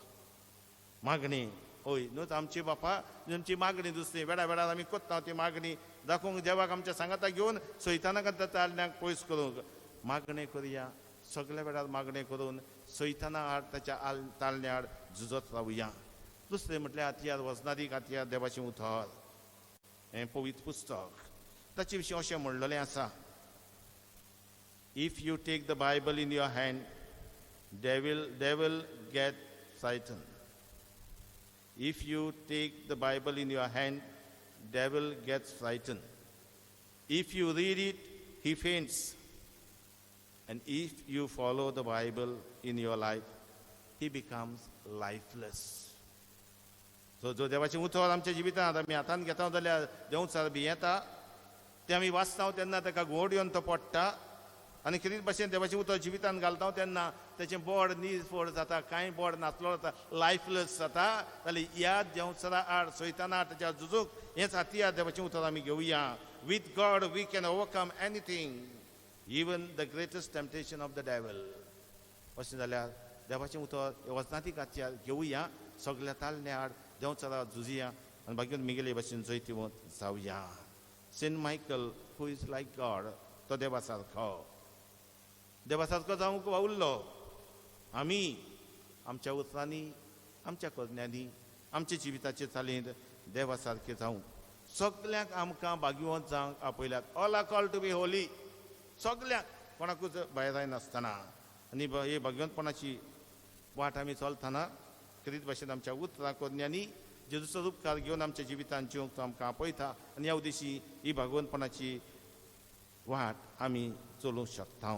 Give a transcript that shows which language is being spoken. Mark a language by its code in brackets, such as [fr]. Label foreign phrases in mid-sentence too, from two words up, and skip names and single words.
[kok] मागणी, होय न्हूच आमची बापा आमची मागणी दुसरी वेळा वेळार आमी कोत्ता ती मागणी दाखोवंक देवाक आमच्या सांगाता घेवन सैतानाक आतां ताळण्याक पयस करूंक मागणें करुया. सगळ्या वेळार मागणें करून सैताना आड ताच्या ताळण्या आड झुजत रावुया. दुसरें म्हटल्यार हातयार, वजनादीक हातयार देवाचें उतर, हें पवित्र पुस्तक. ताचे विशीं अशें म्हणलेलें आसा, [en] if you take the Bible in your hand, devil get frightened. If you take the Bible in your hand, devil gets frightened. If you read it, he faints. And if you follow the Bible in your life, he becomes lifeless. [kok] So जो देवाचें उतर आमच्या जिवितांत आमी हातांत घेता जाल्यार देंवचार बी येता, तें आमी वाचता तेन्ना ताका घोड येवन तो पडटा. आनी कितें भशेन देवाचें उतर जिवितांत घालता तेन्ना तेचें बोड निरफोड जाता, कांय बोड नासलो जाता, लायफलेस जाता. जाल्यार ह्या देंवचारा आड सैताना आड ताच्या झुजूक हेंच हातयार देवाचें उतर आमी घेवया. [en] with God we can overcome anything, even the greatest temptation of the devil. [kok] अशें जाल्यार देवाचें उतर वचनातीक हातयार घेवया, सगल्या ताळण्या आड देंवचारा झुजया आनी भाग्योन मिगेले भशेन जैतिवंत जावया. [en] Saint Michael, who is like God, [kok] तो देवा सारको जावंक वावुरलो. आमी आमच्या उतरांनी, आमच्या कन्यांनी, आमच्या जिविताचे चालींत देवा सारके जावंक सगल्यांक आमकां भाग्यवंत जावंक आपयल्यात. [en] all are called to be holy. [kok] सगल्यांक, कोणाकूच भायर नासतना. आनी हे भाग्यवंतपणाची वाट आमी चलतना कितें भशेन आमच्या उतरां कन्यांनी जेजूचो उपकार घेवन आमच्या जिवितांत जिवंक तो आमकां आपयता. आनी ह्या उद्देशी ही भागवंतपणाची वाट आमी चलोवंक शकता.